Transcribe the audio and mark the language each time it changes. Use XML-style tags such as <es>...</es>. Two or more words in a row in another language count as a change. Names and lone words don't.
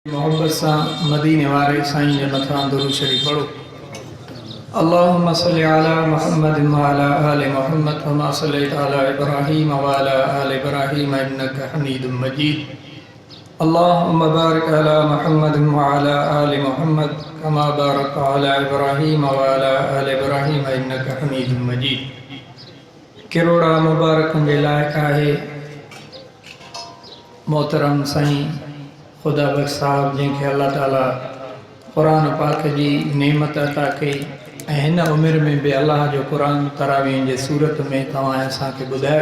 <sd>मोहब्बत सा मदीने वारे साईं जे मथां दुरूद शरीफ पढ़ो।</sd> <ar>اللهم صل على محمد وعلى آل محمد كما صليت على إبراهيم وعلى آل إبراهيم إنك حميد مجيد. اللهم بارك على محمد وعلى آل محمد كما باركت على إبراهيم وعلى آل إبراهيم إنك حميد مجيد.</ar> <sd>किरोड़ा मुबारकनि जे लाइक़ आहे मोहतरम साईं खुदा बख्श साहब जंहिंखे अल्लाह ताला क़ुरान पाक जी नेमत अता कई ऐं हिन उमिरि में बि अल्लाह जो क़ुरान तरावीह जे सूरत में तव्हां असांखे ॿुधायो।</sd>